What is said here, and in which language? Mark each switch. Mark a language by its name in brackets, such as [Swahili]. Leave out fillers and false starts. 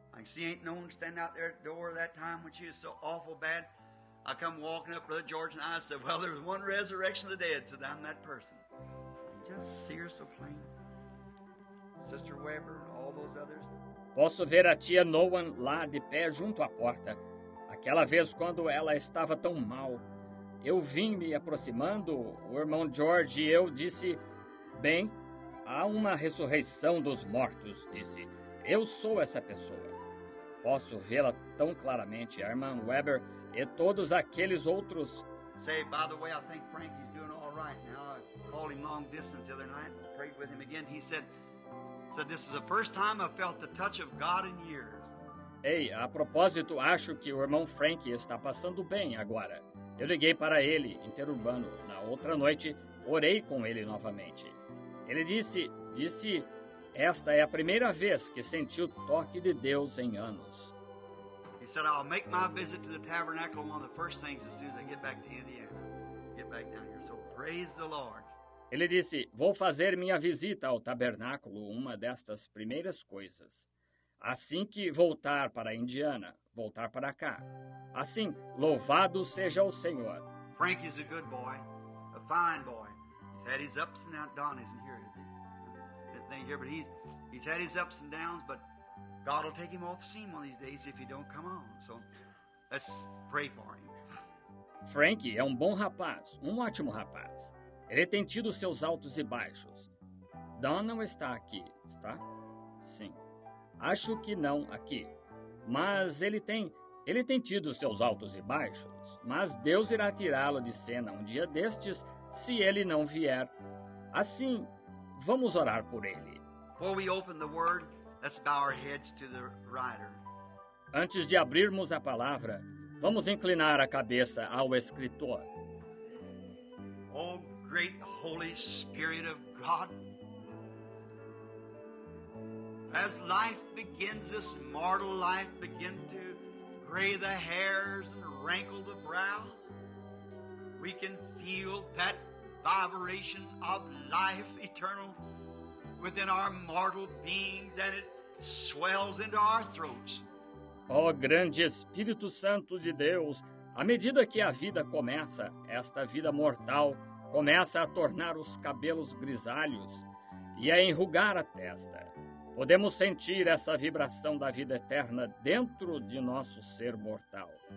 [English] I see ain't no one standing out there at the door that time when she was so awful bad. I come walking up, Brother George, and I said, well, there was one resurrection of the dead, so I'm that person. And just see her so plain. Sister Weber and all those others. [Portuguese] Posso ver a tia Noan lá de pé junto à porta. Aquela vez quando ela estava tão mal. Eu vim me aproximando, o irmão George e eu disse, bem, há uma ressurreição dos mortos, disse. Eu sou essa pessoa. Posso vê-la tão claramente, a irmã Weber e todos aqueles outros. [English] Say, by the way, I think Frankie's doing all right now. I called him long distance the other night and prayed with him again. He said, this is the first time I've felt the touch of God in years. [Portuguese] Ei, a propósito, acho que o irmão Frank está passando bem agora. Eu liguei para ele, interurbano. Na outra noite, orei com ele novamente. Ele disse, esta é a primeira vez que senti o toque de Deus em anos. [English] He said, I'll make my visit to the tabernacle one of the first things as soon as I get back to Indiana. Get back down here. So praise the Lord. [Portuguese] Ele disse, vou fazer minha visita ao tabernáculo, uma destas primeiras coisas. Assim que voltar para Indiana, voltar para cá. Assim, louvado seja o Senhor. [English] Frankie's a good boy, a fine boy. He's had his ups and downs. Don isn't here, is he? That thing here, but he's had his ups and downs, but God will take him off the scene one of these days if he don't come on. So let's pray for him. [Portuguese] Frank é um bom rapaz, um ótimo rapaz. Ele tem tido seus altos e baixos. Don não está aqui, está? Sim. Acho que não aqui. Mas ele tem tido seus altos e baixos. Mas Deus irá tirá-lo de cena um dia destes, se ele não vier. Assim, vamos orar por ele. [English] Before we open the word, let's bow our heads to the writer. [Portuguese] Antes de abrirmos a palavra, vamos inclinar a cabeça ao escritor. [English] Oh, great Holy Spirit of God, as life begins, this mortal life begins to gray the hairs and rankle the brow, we can feel that vibration of life eternal within our mortal beings, and it swells into our throats. [Portuguese] Ó grande Espírito Santo de Deus, à medida que a vida começa, esta vida mortal começa a tornar os cabelos grisalhos e a enrugar a testa. Podemos sentir essa vibração da vida eterna dentro de nosso ser mortal.